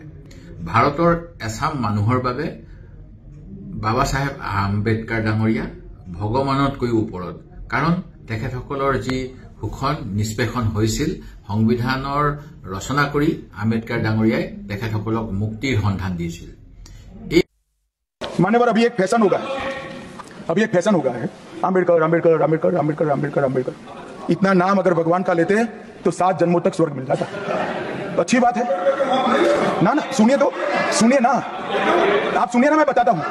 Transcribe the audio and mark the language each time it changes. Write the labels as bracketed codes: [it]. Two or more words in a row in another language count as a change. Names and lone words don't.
[as] ভাৰতৰ এচাম মানুহৰ বাবে বাবা চাহেব আম্বেদকাৰ ডাঙৰীয়া ভগৱানতকৈও ওপৰত। কাৰণ তেখেতসকলৰ যি শোষণ নিষ্পেষণ হৈছিল, সংবিধানৰ ৰচনা কৰি আম্বেদকাৰ ডাঙৰীয়াই তেখেতসকলক মুক্তিৰ সন্ধান দিছিল। [hi] मान्यवर, अभी एक फैशन होगा है आम्बेडकर आम्बेडकर आम्बेडकर आम्बेडकर आम्बेडकर आम्बेडकर। इतना नाम अगर भगवान का लेते तो 7 जन्मों तक स्वर्ग मिल जाता। तो अच्छी बात है ना। सुनिए ना, आप सुनिए ना, मैं बताता हूं।